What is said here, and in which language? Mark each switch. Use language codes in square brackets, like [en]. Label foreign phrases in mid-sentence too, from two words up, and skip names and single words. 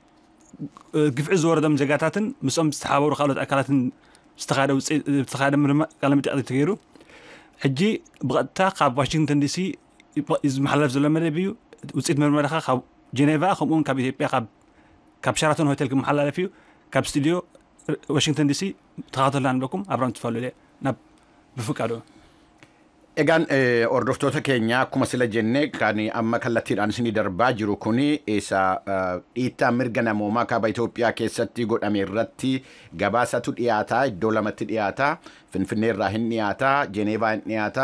[ti] ግፍዕ ዝወረዶም ዜጋታትን ምስኦም ዝተሓበሩ ካልኦት ኣካላትን ዝተኻየደ ቃለ መጠይቅ ተገይሩ ሕጂ ብቐጥታ ካብ ዋሽንግተን ዲሲ ዝመሓላለፍ ዘሎ መደብ እዩ። ውፅኢት ምርመራኻ ካብ ጀኔቫ ከምኡውን ካብ ኢትዮጵያ ካብ ሸራተን ሆቴል ክመሓላለፍ እዩ። ካብ ስቱድዮ ዋሽንግተን ዲሲ ተኻተሉና ንብለኩም ኣብራም ትፈልሉ ናብ ብፍቃዱ [om] Egaan hordoftoota keenya akkuma sila jenne kan amma kallattiidhaan isinii darbaa jiru kuni isa dhiittaa mirga namoomaa kaaba Itoophiyaa keessatti godhame irratti gabaasatu dhiyaata. Iddoo lamatti dhiyaata. Finfinnee irraa hin dhiyaata. Jeneevaa hin dhiyaata.